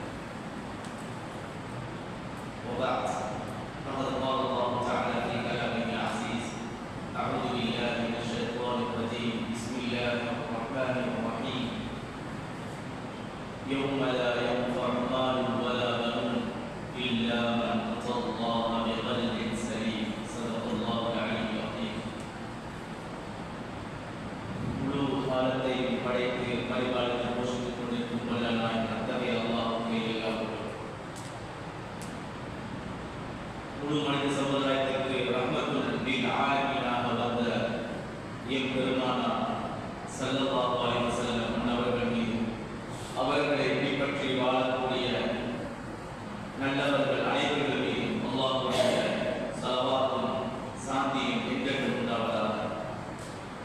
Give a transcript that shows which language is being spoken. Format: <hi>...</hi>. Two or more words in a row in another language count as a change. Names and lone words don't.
<ar>وبعد، فقد قال الله تعالى في كلامه العزيز: أعوذ بالله من الشيطان الرجيم. بسم الله الرحمن الرحيم. يوم لا ينفع مال ولا بنون إلا من أتى الله بقلب سليم. صدق الله العلي العظيم.</ar> <ta>முழு காலத்தை படைத்து பரிபாலித்து போஷித்துக் கொண்டிருக்கும் வல்லநாயன் அத்தகைய அல்லாஹ்வுக்கு எல்லா புகழும். முழு மனித சமுதாயத்திற்கு</ta> <ar>رحمة للعالمين</ar> <ta>வந்த எம்பெருமானார்</ta> <ar>صلى الله عليه وسلم</ar> <ta>அன்னவர்கள் மீது, அவர்களை பின்பற்றி வாழக்கூடிய நல்லவர்கள் அனைவர்கள் மீதும் அல்லாஹ்வுடைய ஸலவாத்தும் சாந்தியும் என்றென்றும் உண்டாவதாக.</ta>